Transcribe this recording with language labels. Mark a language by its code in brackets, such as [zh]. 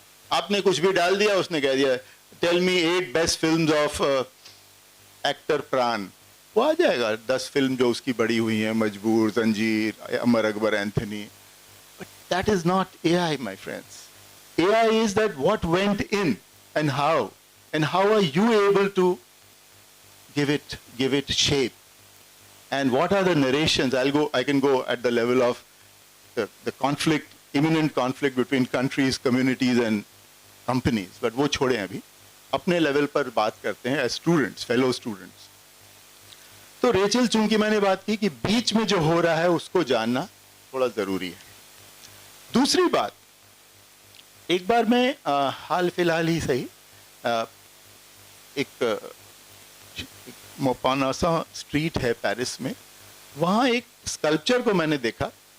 [hi] आपने कुछ भी डाल दिया, उसने कह दिया [en] tell me 8 best films of actor [hi] प्राण, वो आ जाएगा 10 फिल्म जो उसकी बड़ी हुई हैं, मजबूर, जंजीर, Amar Akbar Anthony. [en] But that is not AI my friends. AI is that what went in and how are you able to give it shape, and what are the narrations. I can go at the level of the conflict, imminent conflict between countries, communities and companies, but [hi] वो छोड़ें, अभी अपने level पर बात करते हैं [en] as students, fellow students। [hi] तो Rachel चुंग की मैंने बात की कि बीच में जो हो रहा है उसको जानना थोड़ा जरूरी है। दूसरी बात, एक बार मैं हाल फिलहाल ही सही एक मोपानासा स्ट्रीट है पेरिस में, वहाँ एक स्कल्पचर को मैंने देखा।